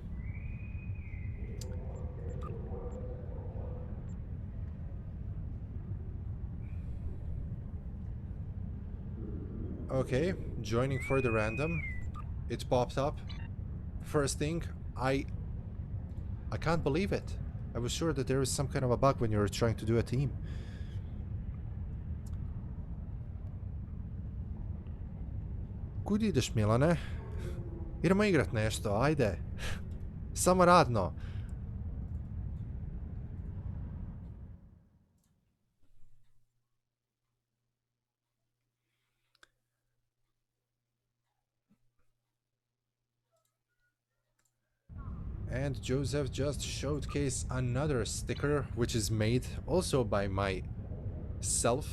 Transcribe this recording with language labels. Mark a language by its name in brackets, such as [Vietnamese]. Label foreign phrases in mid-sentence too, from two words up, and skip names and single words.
[English] Okay, joining for the random. It popped up. First thing, I can't believe it. I was sure that there was some kind of a bug when you were trying to do a team. [Serbian] Kud ideš, Milane? Idemo igrat nešto, ajde. Samo radno. [English] And Joseph just showcased another sticker, which is made also by myself.